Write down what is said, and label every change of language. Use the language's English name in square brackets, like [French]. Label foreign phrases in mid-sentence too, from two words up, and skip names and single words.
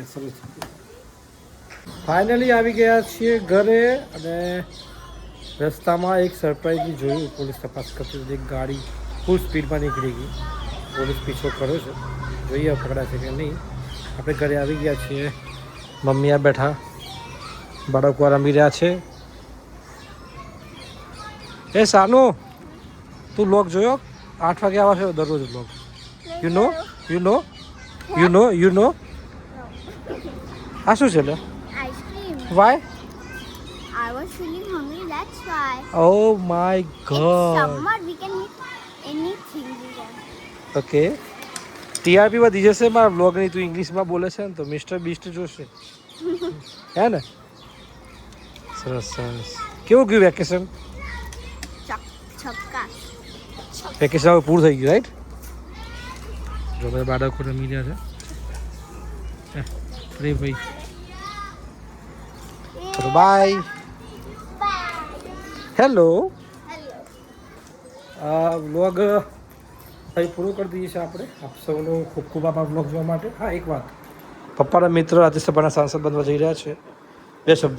[Gujarati] સરસ ફાઇનલી આવી ગયા છીએ ઘરે અને રસ્તામાં એક સરપ્રાઈઝ જોયું પોલીસ તપાસ કરતી એક ગાડી ફૂલ સ્પીડમાં નીકળી ગઈ પોલીસ પીછો કર્યો છે જોઈએ પકડાશે કે નહીં આપણે ઘરે આવી ગયા છીએ મમ્મી આ બેઠા બાળકો રમી રહ્યા છે એ સાનુ તું લોક જોયો 8 વાગે આવે છે દરરોજ લોક [English] you know [Gujarati] આ શું છે લે [English] Ice cream. વાય I was feeling hungry, that's why. Oh my It's ગોડ summer, we can eat anything we want. [Gujarati] ઓકે ટીઆરપી વધી જશે મારા બ્લોગની તું ઇંગ્લિશમાં બોલે છે ને તો મિસ્ટર બીસ્ટ જોશે હે ને સરસ સરસ કેવું ગયું વેકેશન Chapka. વેકેશન હવે પૂરું થઈ ગયું રાઈટ જો બધા બાળકો રમી રહ્યા છે અરે ભાઈ ચલો બાય હેલો વ્લોગ અહીં પૂરું કરી દઈએ છીએ આપણે આપ સૌનો ખૂબ ખૂબ આભાર વ્લોગ જોવા માટે હા એક વાત પપ્પાના મિત્ર રાજ્યસભાના સાંસદ બનવા જઈ રહ્યા છે 2 શબ્દો